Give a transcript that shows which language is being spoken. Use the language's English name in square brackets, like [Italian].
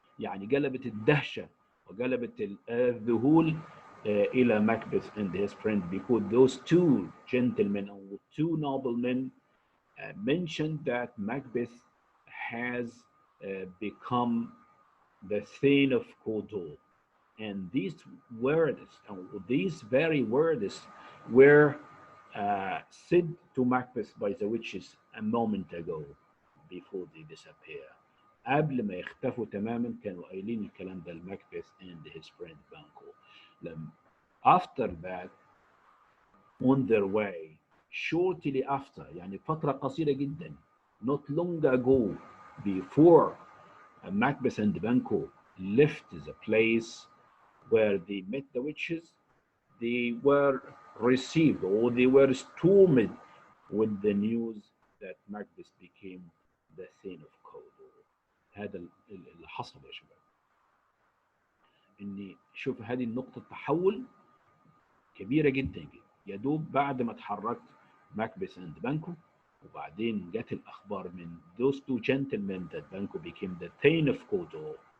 [Arabic] يعني قلبت الدهشة وقلبت الذهول إلى [English] Macbeth and his friend, because those two gentlemen or two noblemen mentioned that Macbeth has become the Thane of Cawdor. And these words, these very words, were said to Macbeth by the witches a moment ago before they disappear. [Arabic] قبل ما يختفوا تماما كانوا قايلين الكلام ده لماكبث [English] and his friend Banquo. After that, on their way, shortly after, [Arabic] يعني فترة قصيرة جدا, [English] not long ago, before Macbeth and Banquo left the place where they met the witches, they were received, or they were stormed with the news that Macbeth became the Thane of Cawdor. [Arabic] هذا اللي حصل يا شباب. اني شوف هذه النقطة تحول كبيرة جدا جدا. يا دوب بعد ما اتحركت [English] Macbeth and Banquo, [Arabic] وبعدين جت الأخبار من [English] those two gentlemen that Banquo became the Thane of Cawdor.